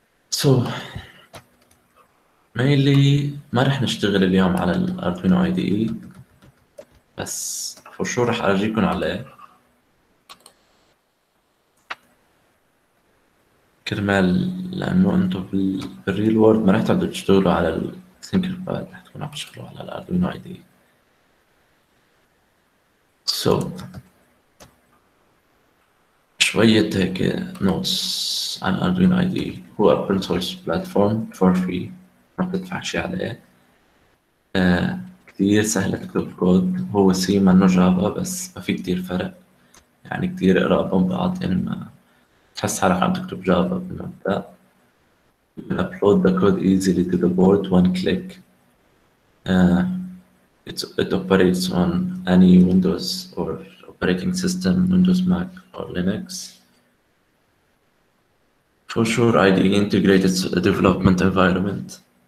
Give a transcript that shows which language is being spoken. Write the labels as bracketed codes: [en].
[en] So mainly [ar] ما رح نشتغل اليوم على الأردوينو IDE، بس [en] for sure [ar] رح أرجيكم عليه كرمال، لأنه أنتم بالريل وورد ما رح تقعدوا تشتغلوا على الثينكر باد، رح تكونوا عم تشتغلوا على الأردوينو IDE. [en] So [ar] شوية هيك [en] notes [ar] عن Arduino IDE. هو [en] open source platform for free، [ar] ما بتدفع شي عليه. كتير سهل تكتب كود. هو سي منه جافا، بس ما في كتير فرق، يعني كتير قراب من بعض، يعني ما تحس حالك عم تكتب جافا بالمبدأ. [en] You can upload the code easily to the board one click. It operates on any Windows or operating system, Windows, Mac, or Linux. For sure, IDE integrates a development environment.